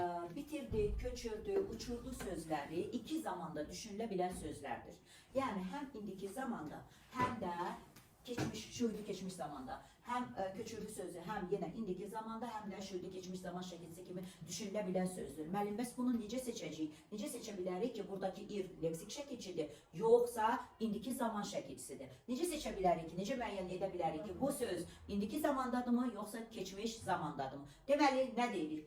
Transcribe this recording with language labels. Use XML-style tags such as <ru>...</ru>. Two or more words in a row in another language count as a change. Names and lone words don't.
<tr>bitirdi, köçürdü, uçurdu sözleri iki zamanda düşünülebilen sözlerdir. Yani hem indiki zamanda hem de geçmiş, şuydu geçmiş zamanda hem köçürdü sözü hem yine indiki zamanda hem de şuydu geçmiş zaman şəkilsi kimi düşünülebilen sözdür.</tr> <az>Müəllim, bəs bunu necə seçəcəyik? Necə seçə bilərik ki, buradaki ir leksik şəkilçidir, yoxsa indiki zaman şəkilçisidir? Necə seçə bilərik ki, necə müəyyən edə bilərik ki, bu söz indiki zamandadırmı, yoxsa keçmiş zamandadırmı? Deməli, nə deyirik?</az>